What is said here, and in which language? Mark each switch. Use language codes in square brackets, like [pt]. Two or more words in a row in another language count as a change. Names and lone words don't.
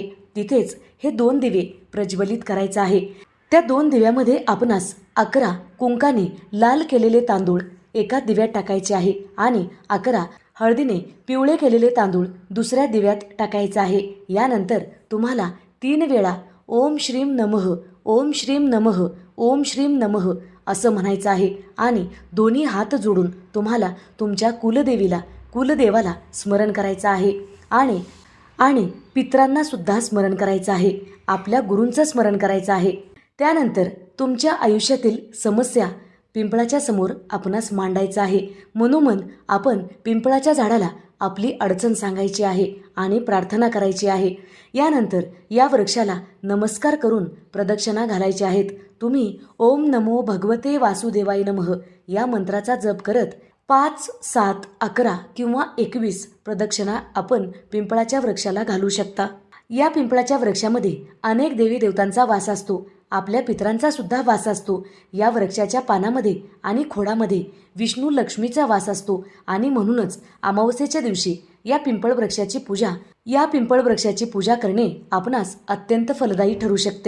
[mr] तिथेच हे 2 दिवे प्रज्वलित करायचं आहे. त्या 2 दिव्यामध्ये आपणास 11 कुंकाने लाल केलेले तांदूळ एका दिव्यात टाकायचे आहे आणि 11 हळदीने पिवळे केलेले तांदूळ दुसऱ्या दिव्यात टाकायचे आहे. यानंतर तुम्हाला 3 वेळा [sa] ओम श्रीम नमः, ओम श्रीम नमः, ओम श्रीम नमः [mr] असं म्हणायचं आहे आणि दोन्ही हात जोडून तुम्हाला तुमच्या कुलदेवाला स्मरण करायचं आहे आणि पितरांना सुद्धा स्मरण करायचं आहे. आपल्या गुरूंचं स्मरण करायचं आहे. त्यानंतर तुमच्या आयुष्यातील समस्या पिंपळाच्या समोर आपणास मांडायचं आहे. मनोमन आपण पिंपळाच्या झाडाला आपली अडचण सांगायची आहे आणि प्रार्थना करायची आहे. यानंतर या वृक्षाला नमस्कार करून प्रदक्षिणा घालायची आहेत. तुम्ही [sa] ओम नमो भगवते वासुदेवाय नमः [mr] या मंत्राचा जप करत 5, 7, 11 किंवा 21 प्रदक्षिणा आपण पिंपळाच्या वृक्षाला घालू शकता. या पिंपळाच्या वृक्षामध्ये अनेक देवी देवतांचा वास असतो. आपल्या पितरांचा सुद्धा वास असतो. या वृक्षाच्या पानामध्ये आणि खोडामध्ये विष्णू लक्ष्मीचा वास असतो आणि म्हणूनच अमावस्येच्या दिवशी या पिंपळ वृक्षाची पूजा करणे आपणास अत्यंत फलदायी ठरू शकते.